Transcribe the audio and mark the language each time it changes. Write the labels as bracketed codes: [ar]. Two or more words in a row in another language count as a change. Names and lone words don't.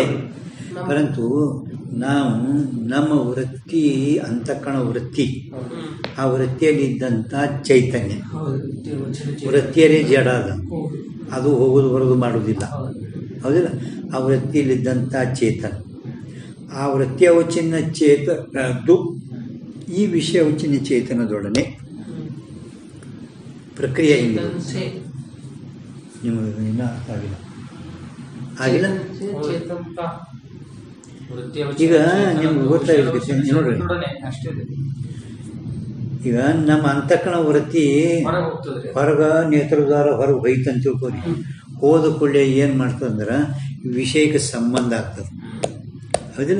[kn] ಪರಂತು ನಾವು ನಮ್ಮ ವೃತ್ತಿ ಅಂತಃಕರಣ ವೃತ್ತಿ, ಆ ವೃತ್ತಿಯಲ್ಲಿ ಇದ್ದಂಥ ಚೈತನ್ಯ, ವೃತ್ತಿಯಲ್ಲಿ ಜಡ ಅದ, ಅದು ಹೋಗೋದು ಬರೋದು ಮಾಡೋದಿಲ್ಲ, ಹೌದಿಲ್ಲ. ಆ ವೃತ್ತಿಯಲ್ಲಿದ್ದಂಥ ಚೇತನ ಆ ವೃತ್ತಿ ಅವಚ್ಛಿನ್ನ ಚೇತನದ್ದು ಈ ವಿಷಯ ಅವಚ್ಛಿನ್ನ ಚೇತನದೊಡನೆ ಪ್ರಕ್ರಿಯೆ ಹಿಂಗೆ [hi] चेतन से [kn] ನಿಮಗೆ ಇನ್ನೂ ಅರ್ಥ ಆಗಿಲ್ಲ ಆಗಿಲ್ಲ [hi] चेतन का [kn] ವೃತ್ತಿ ಈಗ ನಿಮ್ಗೆ ಗೊತ್ತಾಗಿರ್ತೈತೆ ನೋಡ್ರಿ ಅಷ್ಟೇ ಈಗ ನಮ್ಮ ಅಂತಃಕರಣ ವೃತ್ತಿ ಹೊರಗೆ ಹೋಗ್ತದ್ರಿ ಹೊರಗ ನೇತ್ರದ್ವಾರ ಹೊರಗೆ ಹೋಯ್ತಂತ ತಿಳ್ಕೊರಿ. ಹೋದ ಕೂಡಲೇ ಏನು ಮಾಡ್ತದಂದ್ರೆ ವಿಷಯಕ್ಕೆ ಸಂಬಂಧ ಆಗ್ತದೆ, ಹೌದಿಲ್ಲ?